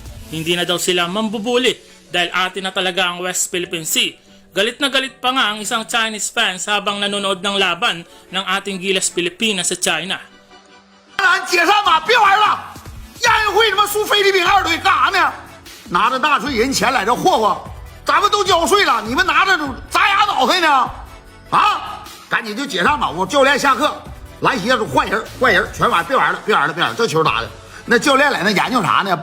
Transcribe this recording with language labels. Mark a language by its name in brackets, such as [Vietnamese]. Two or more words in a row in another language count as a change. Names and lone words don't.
[Filipino] Hindi na daw sila mambubuli dahil atin na talaga ang West Philippine Sea. Galit na galit pa nga ang isang Chinese fans habang nanonood ng laban ng ating Gilas Pilipinas sa China. [Chinese] 解散吧，别玩了！亚运会他妈输菲律宾2队干啥呢？拿着纳税人钱来这霍霍，咱们都交税了，你们拿着砸牙脑袋呢？啊！赶紧就解散吧！我教练下课。 篮协说换人，全完，别玩了，这球打的，那教练在那研究啥呢？